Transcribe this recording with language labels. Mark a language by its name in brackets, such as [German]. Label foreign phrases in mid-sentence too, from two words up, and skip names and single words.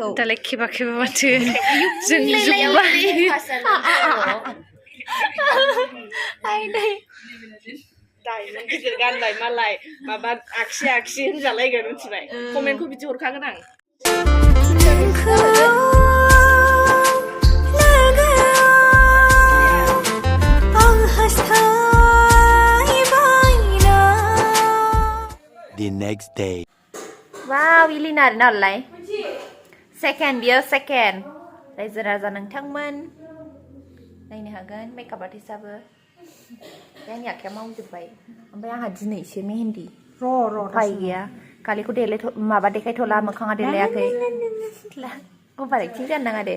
[Bodo] दालाय खेबा खेबा माथो जोंनि जुगबा डायमन्ड गिदिर गानलाय मालाय माबा आगसि आगसि होनजालायगोन मिथिबाय कमेन्टखौ बिदि हरखागोन आं [English] The next day. [Bodo] Wow, Ilina नालाय सेकेन्ड बियो सेकेन्ड रायजो राजा नोंथांमोन नायनो हागोन [English] makeup artist [Bodo] आंनि आखाइया मावजोब्बाय ओमफ्राय आंहा दिनैसो मेहेन्दी उफाय गैया खालिखौ माबा देखायथ'ला मोखाङा देलायाखै [English] over acting [Bodo] जानो नाङा दे